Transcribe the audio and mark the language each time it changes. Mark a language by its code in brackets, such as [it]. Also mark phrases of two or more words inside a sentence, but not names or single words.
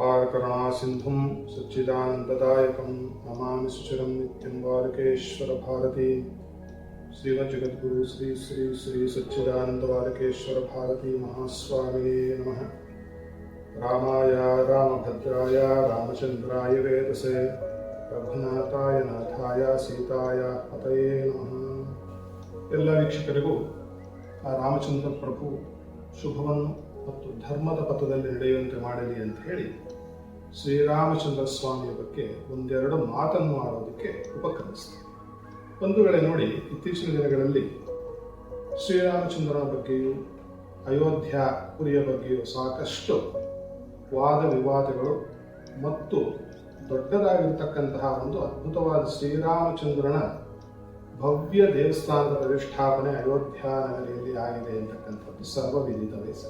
[sa] करुणासिन्धुं सच्चिदानन्ददायकं नमामि सुचिरं नित्यं बालकेश्वर भारती श्रीमज्जगद्गुरु श्री श्री श्री सच्चिदानंद बालकेश्वर भारती महास्वामिने नमः। रामाय रामभद्राय रामचंद्राय वेदसे रघुनाथाय नाथाय सीताय पतये नमः। [kn] ಎಲ್ಲ ವೀಕ್ಷಕರಿಗೂ ಆ ರಾಮಚಂದ್ರ ಪ್ರಭು ಶುಭವನ್ನು ಮತ್ತು ಧರ್ಮದ ಪಥದಲ್ಲಿ ನಡೆಯುವಂತೆ ಮಾಡಲಿ ಅಂತ ಹೇಳಿ ಶ್ರೀರಾಮಚಂದ್ರ ಸ್ವಾಮಿಯ ಬಗ್ಗೆ ಒಂದೆರಡು ಮಾತನ್ನು ಆಡೋದಕ್ಕೆ ಉಪಕ್ರಮಿಸ್ತಾರೆ. ಬಂಧುಗಳೇ, ನೋಡಿ, ಇತ್ತೀಚಿನ ದಿನಗಳಲ್ಲಿ ಶ್ರೀರಾಮಚಂದ್ರನ ಬಗ್ಗೆಯೂ ಅಯೋಧ್ಯಾಪುರಿಯ ಬಗ್ಗೆಯೂ ಸಾಕಷ್ಟು ವಾದ ವಿವಾದಗಳು ಮತ್ತು ದೊಡ್ಡದಾಗಿರ್ತಕ್ಕಂತಹ ಒಂದು ಅದ್ಭುತವಾದ ಶ್ರೀರಾಮಚಂದ್ರನ ಭವ್ಯ ದೇವಸ್ಥಾನದ ಪ್ರತಿಷ್ಠಾಪನೆ ಅಯೋಧ್ಯ ನಗರಿಯಲ್ಲಿ ಆಗಿದೆ ಅಂತಕ್ಕಂಥದ್ದು ಸರ್ವವಿದಿತವೇ ಸರ್.